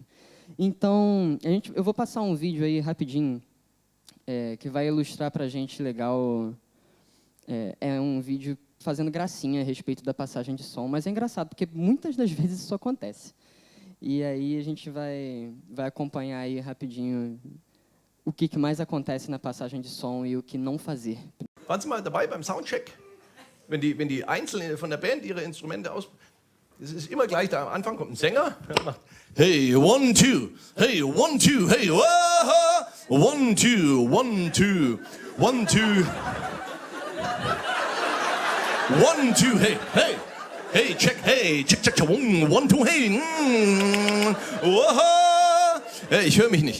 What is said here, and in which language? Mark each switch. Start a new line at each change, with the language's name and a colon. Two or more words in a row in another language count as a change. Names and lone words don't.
Portuguese: Então, eu vou passar um vídeo aí rapidinho, que vai ilustrar para a gente legal. É um vídeo fazendo gracinha a respeito da passagem de som, mas é engraçado, porque muitas das vezes isso acontece. E aí a gente vai acompanhar aí rapidinho o que mais acontece na passagem de som e o que não fazer.
German: Waren Sie mal dabei beim Soundcheck? Wenn die Einzelnen von der Band ihre Instrumente es ist immer gleich, da am Anfang kommt ein Sänger, der macht hey, 1, 2, hey, 1, 2, hey, 1, 2, 1, 2, 1, 2, 1, 2, hey, hey, hey, check, 1, 2, hey, Hey, ich höre mich nicht.